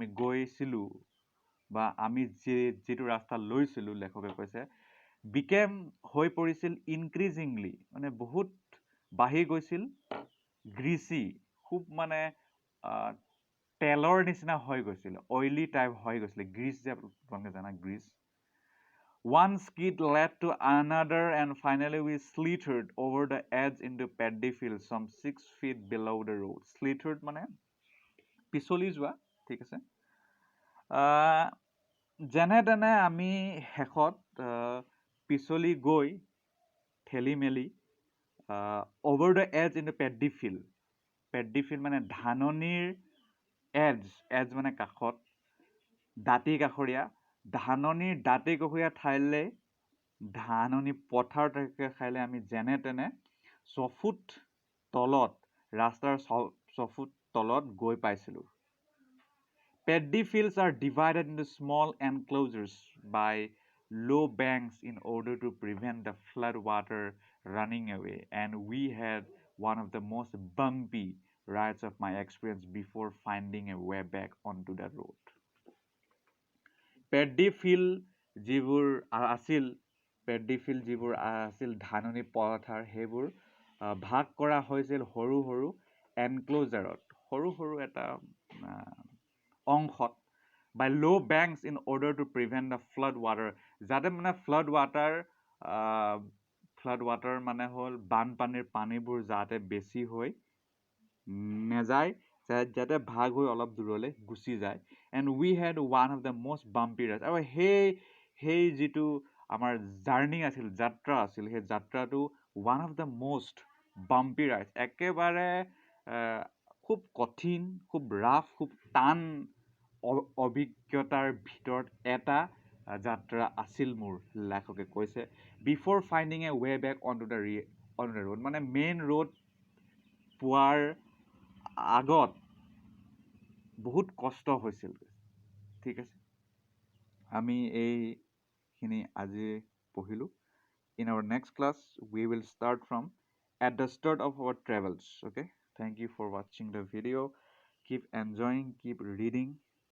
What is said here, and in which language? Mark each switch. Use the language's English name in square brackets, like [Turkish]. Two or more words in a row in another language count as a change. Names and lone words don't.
[Assamese] গৈছিলোঁ বা আমি যিটো ৰাস্তা লৈছিলোঁ লেখকে কৈছে বিকেম হৈ পৰিছিল ইনক্ৰিজিংলি মানে বহুত বাঢ়ি গৈছিল গ্ৰীচি খুব মানে তেলৰ নিচিনা হৈ গৈছিল [English] oily type [Assamese] হৈ গৈছিলে গ্ৰীচ যে তোমালোকে জানা গ্ৰীচ [English] One skid led to another and finally we slithered over the edge into paddy fields some 6 feet below the road. [Assamese] Slithered মানে পিছলি যোৱা ঠিক আছে যেনে তেনে আমি শেষত পিছলি গৈ ঠেলি মেলি [English] over the edge in the paddy field [Assamese] মানে ধাননিৰ এজ মানে কাষত দাঁতি কাষৰীয়া ধাননিৰ দাঁতি কাষৰীয়া ঠাইলৈ ধাননি পথাৰ ঠাইলৈ আমি যেনে তেনে ছফুট তলত ৰাস্তাৰ ছফুট তলত গৈ পাইছিলোঁ [English] Paddy fields are divided into small enclosures by low banks in order to prevent the flood water running away. And we had one of the most bumpy rides of my experience before finding a way back onto the road. Paddy field [Assamese] যিবোৰ আছিল ধাননি পথাৰ সেইবোৰ ভাগ কৰা হৈছিল সৰু সৰু এনক্ল'জাৰত সৰু সৰু এটা অংশত [English] by low banks in order to prevent the flood water [Assamese] যাতে মানে [English] flood water [Assamese] মানে হ'ল বানপানীৰ পানীবোৰ যাতে বেছি হৈ নেযায় যাতে ভাগ হৈ অলপ দূৰলৈ গুচি যায় [English] and we had one of the most bumpy rides [Assamese] আৰু সেই যিটো আমাৰ জাৰ্ণি আছিল যাত্ৰা আছিল সেই যাত্ৰাটো [English] one of the most bumpy rides [Assamese] একেবাৰে খুব কঠিন খুব ৰাফ খুব টান অভিজ্ঞতাৰ ভিতৰত এটা যাত্ৰা আছিল মোৰ লেখকে কৈছে [English] before finding a way back on to the road [Assamese] মানে [English] main road [Assamese] পোৱাৰ আগত বহুত কষ্ট হৈছিল ঠিক আছে আমি এইখিনি আজি পঢ়িলোঁ [English] in our next class we will start from at the start of our travels okay thank you for watching the video keep enjoying keep reading